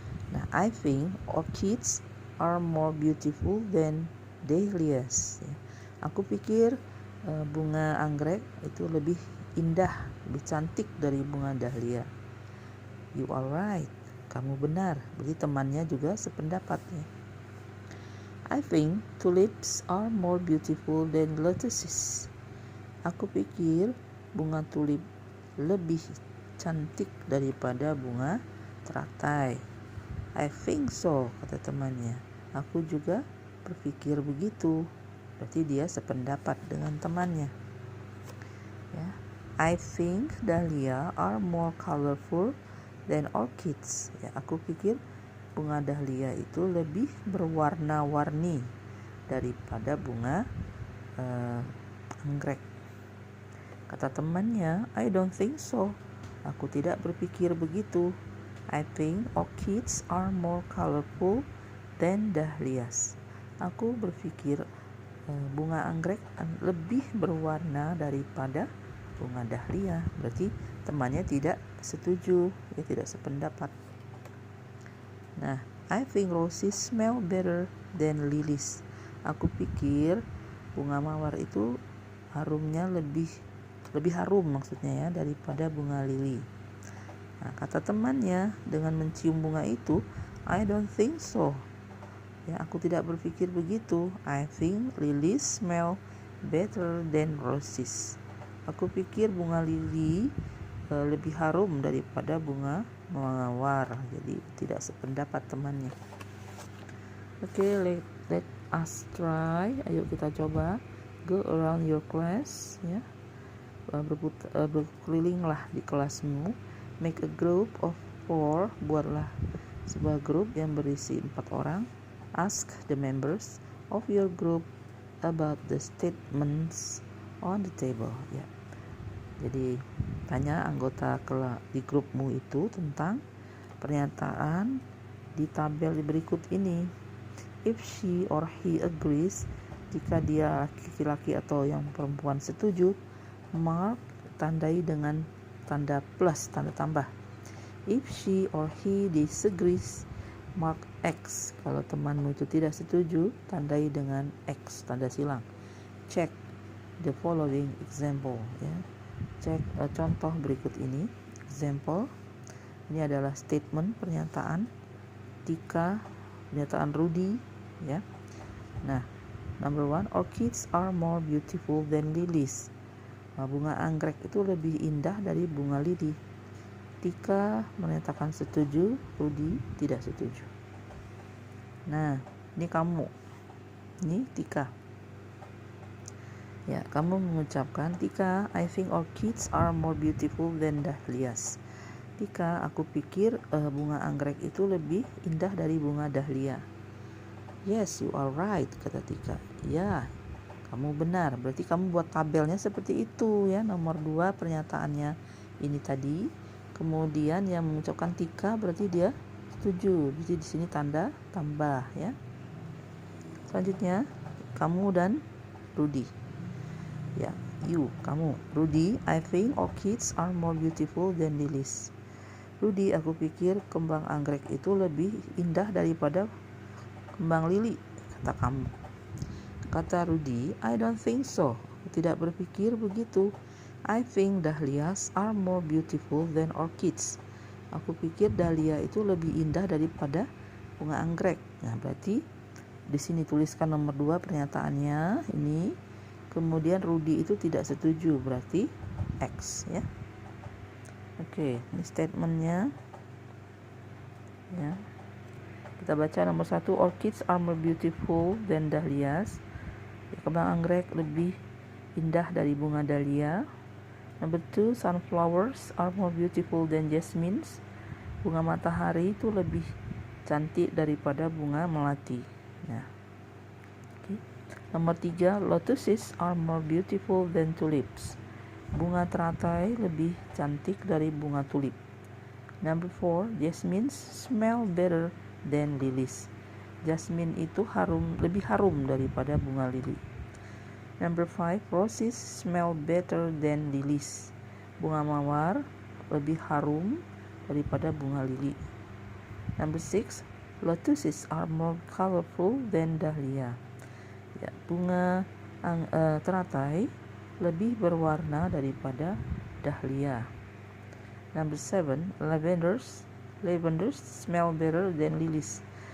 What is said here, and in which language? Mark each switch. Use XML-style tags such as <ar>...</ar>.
<en>Nah, I think orchids are more beautiful than dahlias ya.</en> <id>Aku pikir bunga anggrek itu lebih indah, lebih cantik dari bunga dahlia.</id> <en>You are right,</en> <id>kamu benar. Berarti temannya juga sependapat ya.</id> <en>I think tulips are more beautiful than lotuses.</en> <id>Aku pikir bunga tulip lebih cantik daripada bunga teratai.</id> <en>I think so,</en> <id>kata temannya. Aku juga berpikir begitu. Berarti dia sependapat dengan temannya. Ya.</id> <en>I think dahlia are more colorful than orchids.</en> <id>Ya, aku pikir bunga dahlia itu lebih berwarna-warni daripada bunga anggrek. Kata temannya,</id> <en>I don't think so,</en> <id>aku tidak berpikir begitu.</id> <en>I think orchids are more colorful than dahlias.</en> <id>Aku berpikir bunga anggrek lebih berwarna daripada bunga dahlia. Berarti temannya tidak setuju, ya tidak sependapat.</id> <en>Nah, I think roses smell better than lilies.</en> <id>Aku pikir bunga mawar itu harumnya lebih harum maksudnya ya daripada bunga lili. Nah, kata temannya dengan mencium bunga itu,</id> <en>I don't think so.</en> <id>Ya, aku tidak berpikir begitu.</id> <en>I think lilies smell better than roses.</en> <id>Aku pikir bunga lili lebih harum daripada bunga mawar. Jadi tidak sependapat temannya. Oke,</id> <en>let us try.</en> <id>Ayo kita coba.</id> <en>Go around your class, ya.</en> <id>Berkelilinglah di kelasmu.</id> <en>Make a group of 4.</en> <id>Buatlah sebuah grup yang berisi 4 orang.</id> <en>Ask the members of your group about the statements on the table.</en> <id>Ya. Jadi tanya anggota di grupmu itu tentang pernyataan di tabel berikut ini.</id> <en>If she or he agrees,</en> <id>jika dia laki-laki atau yang perempuan setuju, mark tandai dengan tanda plus, tanda tambah.</id> <en>If she or he disagrees, mark X.</en> <id>Kalau temanmu itu tidak setuju, tandai dengan X, tanda silang.</id> <en>Check the following example,</en> <id>ya. Cek contoh berikut ini. Example, ini adalah statement, pernyataan Tika, pernyataan Rudy, ya.</id> <en>Nah, number 1, orchids are more beautiful than lilies.</en> <id>Bunga anggrek itu lebih indah dari bunga lili. Tika menyatakan setuju, Rudy tidak setuju. Nah, ini kamu. Ini Tika. Ya, kamu mengucapkan, Tika,</id> <en>I think orchids are more beautiful than dahlias.</en> <id>Tika, aku pikir bunga anggrek itu lebih indah dari bunga dahlia.</id> <en>Yes, you are right,</en> <id>kata Tika. Ya, kamu benar. Berarti kamu buat tabelnya seperti itu ya. Nomor 2 pernyataannya ini tadi. Kemudian yang mengucapkan Tika berarti dia setuju. Jadi di sini tanda tambah ya. Selanjutnya kamu dan Rudy. Ya, you, kamu.</id> <en>Rudy, I think orchids are more beautiful than lilies.</en> <id>Rudy, aku pikir kembang anggrek itu lebih indah daripada kembang lili, kata kamu. Kata Rudy,</id> <en>I don't think so.</en> <id>Aku tidak berpikir begitu.</id> <en>I think dahlias are more beautiful than orchids.</en> <id>Aku pikir dahlia itu lebih indah daripada bunga anggrek. Nah, berarti di sini tuliskan nomor 2 pernyataannya ini. Kemudian Rudy itu tidak setuju, berarti X ya. Oke, ini statementnya ya. Kita baca nomor 1,</id> <en>orchids are more beautiful than dahlias.</en> <id>Kembang anggrek lebih indah dari bunga dahlia.</id> <en>Number 2, sunflowers are more beautiful than jasmines.</en> <id>Bunga matahari itu lebih cantik daripada bunga melati. Nah, nomor 3,</id> <en>lotuses are more beautiful than tulips.</en> <id>Bunga teratai lebih cantik dari bunga tulip.</id> <en>Number 4, jasmines smell better than lilies.</en> <id>Jasmine itu lebih harum daripada bunga lili.</id> <en>Number 5, roses smell better than lilies.</en> <id>Bunga mawar lebih harum daripada bunga lili.</id> <en>Number 6, lotuses are more colorful than dahlia.</en> <id>Ya, bunga teratai lebih berwarna daripada dahlia.</id> <en>Number 7, lavenders smell better than lilies.</en>